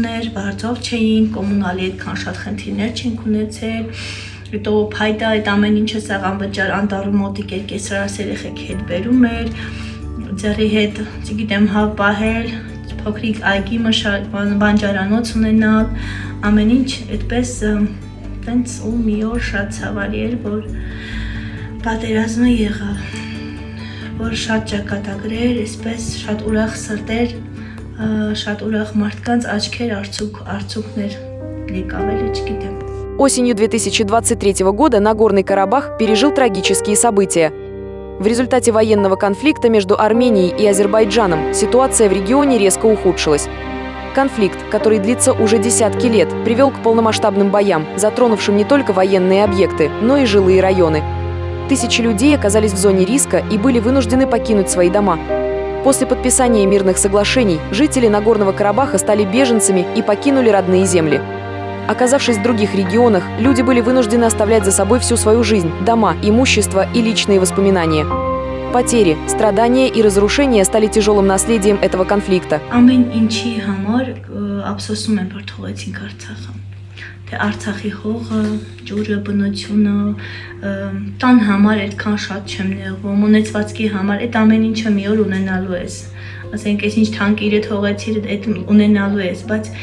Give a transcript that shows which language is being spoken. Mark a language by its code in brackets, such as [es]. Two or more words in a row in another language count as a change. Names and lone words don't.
[hy] էր, բարձով չէին, կոմունալի այդքան շատ խնդիրներ չենք ունեցել, հետո փայտա այդ ամեն ինչը սաղանվճար անտառի մոտիկ էր, կեսրարս երեխեք հետ բերում էր, ձեռի հետ, չգիտեմ, հավ պահել, փոքրիկ այգի բանջարանոց ունենալ, ամեն ինչ այդպես տենց ու մի օր շատ ցավալի էր, որ պատերազմը եղավ, որ շատ ճակատագրեր, այսպես շատ ուրախ սրտեր, շատ ուրախ մարդկանց աչքեր արցուկներ եկավ, էլի չգիտեմ։ [ru] Осенью 2023 года Нагорный Карабах пережил трагические события. В результате военного конфликта между Арменией и Азербайджаном ситуация в регионе резко ухудшилась. Конфликт, который длится уже десятки лет, привел к полномасштабным боям, затронувшим не только военные объекты, но и жилые районы. Тысячи людей оказались в зоне риска и были вынуждены покинуть свои дома. После подписания мирных соглашений жители Нагорного Карабаха стали беженцами и покинули родные земли. Оказавшись в других регионах, люди были вынуждены оставлять за собой всю свою жизнь, дома, имущество и личные воспоминания. Потери, страдания и разрушения стали тяжелым наследием этого конфликта. [hy] Ամեն ինչի համար ափսոսում եմ, որ թողեցինք Արցախը։ Թե Արցախի հողը, ջուրը, բնությունը, տան համար այդքան շատ չեմ նեղվում, ունեցվածքի համար այդ ամեն ինչը մի օր ունենալու ես։ Ասենք, այսինչ թանկիրը թողեցիր, այդ ունենալու ես, բայց